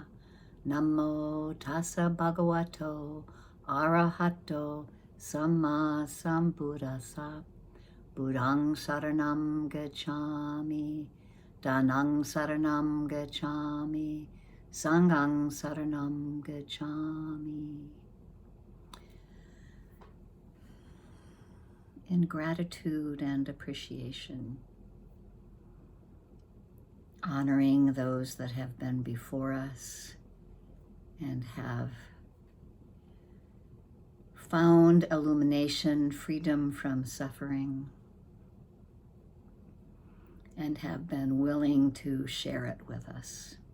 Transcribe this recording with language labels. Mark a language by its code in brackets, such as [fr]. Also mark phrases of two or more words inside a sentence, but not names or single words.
[pi] Namo tassa bhagavato arahato samma sambuddhassa. Buddhang saranam gacchami, Dhanang saranam gacchami, Sanghang saranam gacchami. [en] In gratitude and appreciation, honoring those that have been before us and have found illumination, freedom from suffering, and have been willing to share it with us.